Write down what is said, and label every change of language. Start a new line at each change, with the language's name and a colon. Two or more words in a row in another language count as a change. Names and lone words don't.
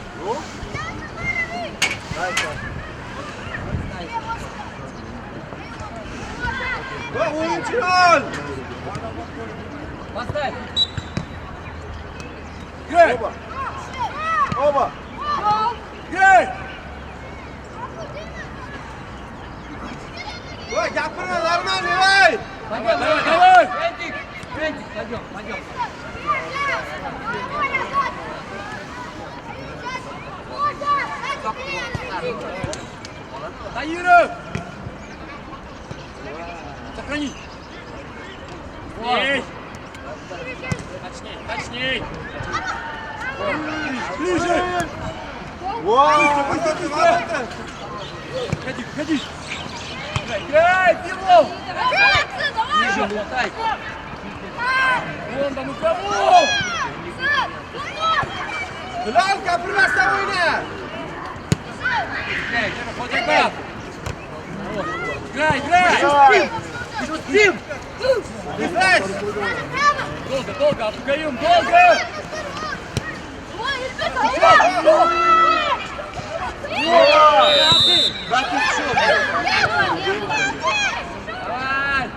Turkish: Oyuncular!
Russian: Поставь! Играй! Oba! Играй!
Uzbek: Oy, gapirma, Darman, ey!
Russian: Давай! Пойдем. Таиров! Сохрани! Есть! Точней! Ближе! Ходи! Играй, Пилов! Ниже болтай! Вон там у кого!
Uzbek: Bilal, gapirmasdan o'yna!
Russian: Играй! Тим! Дефенс! Долго, Абдукаим, долго! Давай!